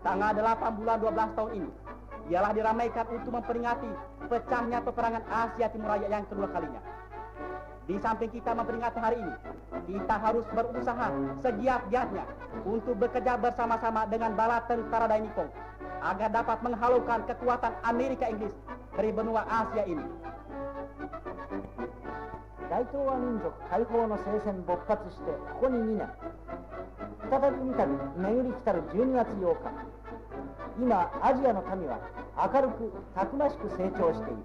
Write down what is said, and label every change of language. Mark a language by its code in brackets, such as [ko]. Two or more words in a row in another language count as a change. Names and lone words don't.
[id] Tanggal 8 bulan 12 tahun ini ialah diramaikan untuk memperingati pecahnya peperangan Asia Timur Raya yang kedua kalinya. Di samping kita memperingati hari ini, kita harus berusaha segiat-giatnya untuk bekerja bersama-sama dengan bala tentara Dai Nippon agar dapat menghalaukan kekuatan Amerika Inggris dari benua Asia ini. [ja] 大東亜民族解放の聖戦勃発してここに2年、再び見たり巡り来たる12月8日、今アジアの民は明るくたくましく成長している。